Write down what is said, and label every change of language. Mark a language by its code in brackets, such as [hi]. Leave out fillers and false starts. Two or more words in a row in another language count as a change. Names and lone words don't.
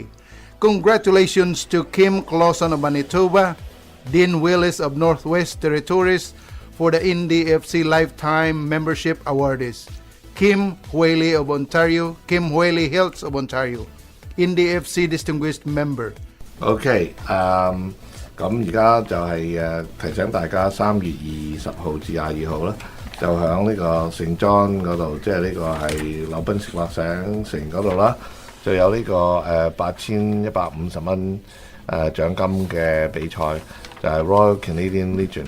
[en] Congratulations to Kim Clausen of Manitoba, Dean Willis of Northwest Territories for the NDFC Lifetime Membership Awardees. Kim Hueli of Ontario, Kim Hueli Hills of Ontario, NDFC Distinguished Member. [yue] OK， 咁而家就係提醒大家3月20號至22號啦，就喺呢個聖莊嗰度，即係呢個係紐賓士勒省城嗰度啦，就有呢個8150蚊獎金嘅比賽，就係 Royal Canadian Legion。